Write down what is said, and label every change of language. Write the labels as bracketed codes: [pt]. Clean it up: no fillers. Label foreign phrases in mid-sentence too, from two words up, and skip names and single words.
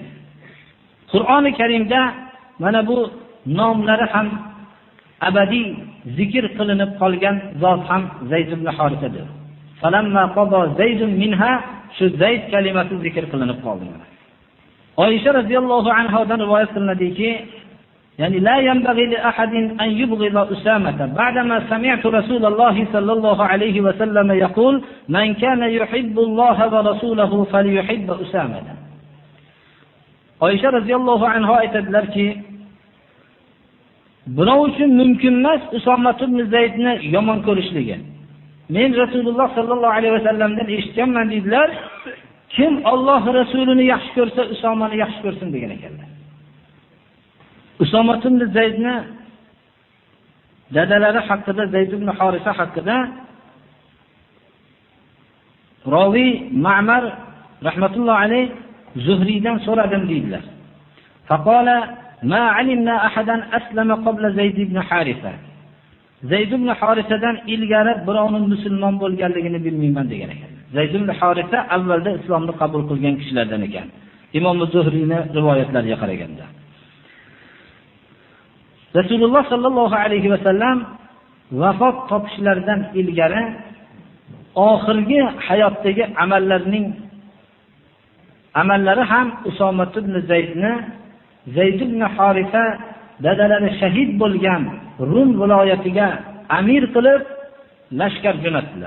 [uz] Qur'oni Karimda mana bu nomlari ham abadiy zikr qilinib qolgan zot ham Zayd ibn Harisadir. [ar] فلما قضى زيد منها, [uz] shu Zayd kalimasi zikr qilinib qoldi. [ar] عائشة رضي الله عنها [uz] rivoyat qilinadiki, ya'ni [ar] لا ينبغي لأحد أن يبغض أسامة بعدما سمعت رسول الله صلى الله عليه وسلم يقول من كان يحب الله ورسوله فليحب أسامة. [uz] Oysha [ar] رضي الله عنها [uz] aytadilarki, birov uchun mumkin emas Usoma ibn Zaydni yomon ko'rishligi. Men Rasululloh [ar] صلى الله عليه وسلم [uz] eshitganman dedilar, kim Alloh rasulini yaxshi ko'rsa, Usomani yaxshi ko'rsin degan ekanlar. Usoma ibn Zaydni dadalari haqida, Zayd ibn Harisa haqida Ravi Ma'mar [ar] رحمة الله عليه [uz] Zuhriydan so'radim dedilar. [ar] فقال ما علمنا أحدا أسلم قبل زيد بن حارثة. [uz] Zayd ibn Harisadan ilgari birovning musulmon bo'lganligini bilmayman degan ekan. Zayd ibn Harisa avvalda islomni qabul qilgan kishilardan ekan. Imom Zuhriyning rivoyatlariga qaraganda. Rasululloh [ar] صلى الله عليه وسلم [uz] vafot topishlaridan ilgari oxirgi hayotdagi amallari ham Usoma ibn Zaydni Zayd ibn Harisa dadalari shahid bo'lgan Rum viloyatiga amir qilib lashkar jo'natdilar.